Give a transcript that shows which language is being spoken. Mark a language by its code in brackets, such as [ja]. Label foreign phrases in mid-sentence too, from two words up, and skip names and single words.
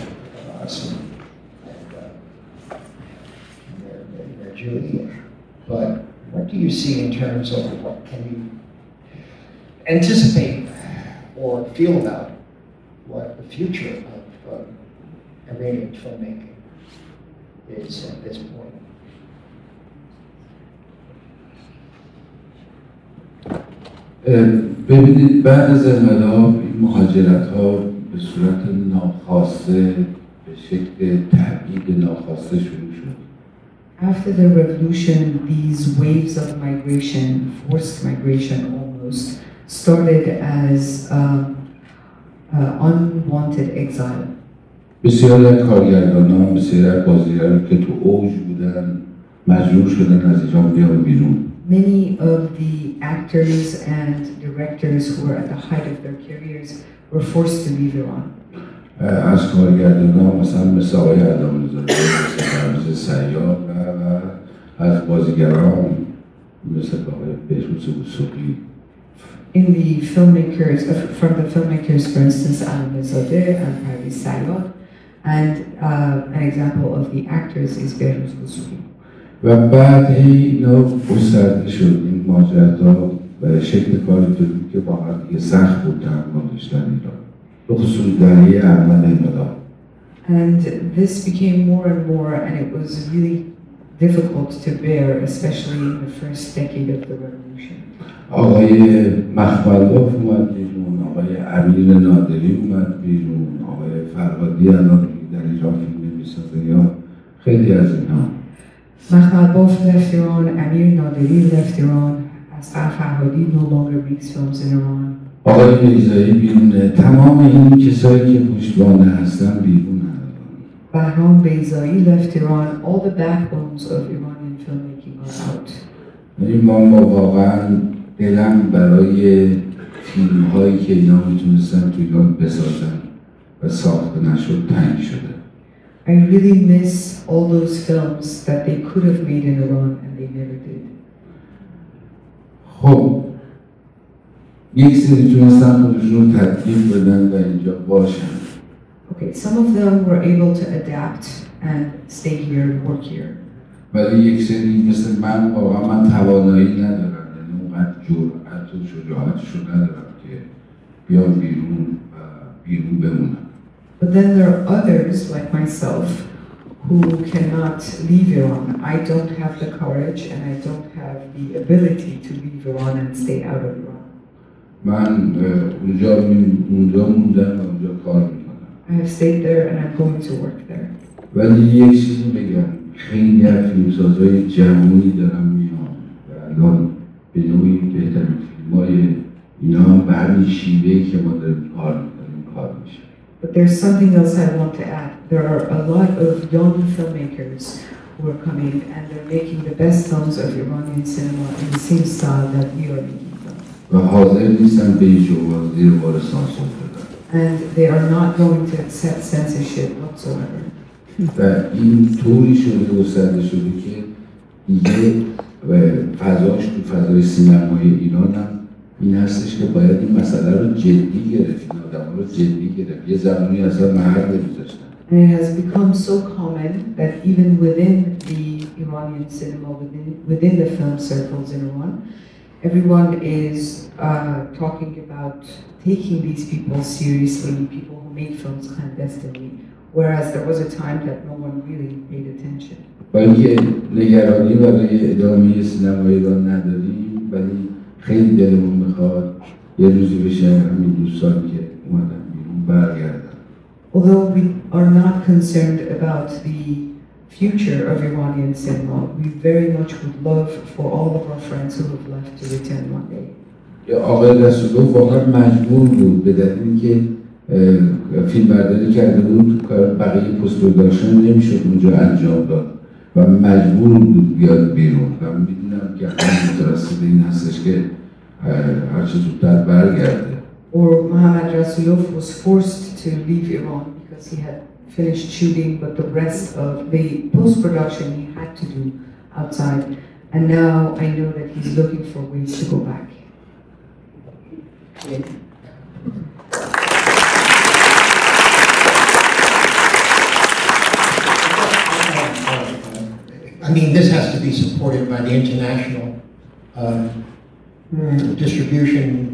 [en] They're Julie. But what do you see in terms of what can you anticipate or feel about what the future of Iranian filmmaking is at this point? [fa] ببینید بعد از انقلاب این مهاجرت ها به صورت ناخواسته به شکل تبعید ناخواسته شروع شد. [en] After the revolution, these waves of migration, forced migration almost, started as unwanted exile. [fa] بسیاری از کارگردانان، بسیاری از بازیگران که تو اوج بودن مجبور شدن از اینجا بیان بیرون. [en] Many of the actors and directors who were at the height of their careers were forced to leave Iran. [fa] از کارگردانان مثل آقای ادم‌زاده، مثل فراموش سیار و از بازیگران مثل آقای بهروز وثوقی [en] in the filmmakers, from the filmmakers, for instance, Alamezadeh and Parviz Sayyad, and an example of the actors is Behruz Vossoughi. [fa] و بعد هی اینا گسترده شد این ماجراها به شکل کاری که واقعا دیگه سخت بود تحمل داشتن ایران به خصوص دهه اول انقلاب. [en] And this became more and more, and it was really difficult to bear, especially in the first decade of the revolution. [fa] آقای مخملباف اومد بیرون، آقای امیر نادری اومد بیرون، آقای فرهادی الان در ایران فیلم می‌سازه یا خیلی از اینا. [en] Makhmalbaf left Iran, Amir Naderi left Iran, Asghar Farhadi no longer makes films in Iran. [fa] آقای میرزایی بیرونه، تمام این کسایی که پشتوانه هستن بیرون. [en] Bahram Beyzai left Iran, all the backbones of Iranian filmmaking are out. [fa] ما واقعا دلم برای فیلم هایی که اینا میتونستن تو ایران بسازن و ساخته نشد تنگ شده. [en] I really miss all those films that they could have made in Iran and they never did. [fa] خب یک سری تونستن خودشون تدقیق بدن و اینجا باشن. [en] Okay, some of them were able to adapt and stay here and work here. [fa] ولی یک سری مثل من واقعا من توانایی ندارم، یعنی اونقدر جرأت و شجاعتشو ندارم که بیام بیرون و بیرون بمونم. [en] But then there are others like myself who cannot leave Iran. I don't have the courage and I don't have the ability to leave Iran and stay out of Iran. [fa] من اونجا موندم و اونجا کار میکنم. [en] I have stayed there and I'm going to work there. [fa] ولی یک چیزی بگم، خیلی از فیلمسازهای جوانی دارن میان و الان به نوعی بهترین فیلم‌های اینا هم به همین شیوه‌ای که ما داریم کار میکنیم کار میشه. [en] But there's something else I want to add. There are a lot of young filmmakers who are coming and they're making the best films of Iranian cinema in the same style that we are making them. [fa] و حاضر نیستن به هیچ عنوان زیر بار سانسور بدن. [en] And they are not going to accept censorship whatsoever. [fa] و این طوری شده گسترده شده که دیگه فضاش تو فضای سینمای ایران هم این هستش که باید این مسئله رو جدی گرفت، این آدم رو جدی گرفت. یه زمانی اصلا محل نمیذاشتن. [en] And it has become so common that even within the Iranian cinema, within the film circles in Iran, everyone is talking about taking these people seriously, people who make films clandestinely, whereas there was a time that no one really paid attention. [fa] با اینکه نگرانی برای ادامه سینمای ایران نداریم، ولی خیلی دلمون میخواد یه روزی بشه همین دوستانی که اومدن بیرون برگردن. [en] Although we are not concerned about the future of Iranian cinema, we very much would love for all of our friends who have left to return one day. [fa] آقای رسولوف واقعا مجبور بود به دلیل اینکه فیلم برداری کرده بود، کار بقیه [en] post production [fa] نمیشد اونجا انجام داد و مجبور بود بیاد بیرون و میدونم که همین مترصد این هستش که هر چه زودتر برگرده. [en] Or Mohammad Rasulov was forced to leave Iran because he had finished shooting, but the rest of the post-production he had to do outside. And now I know that he's looking for ways to go back. I mean, this has to be supported by the international distribution.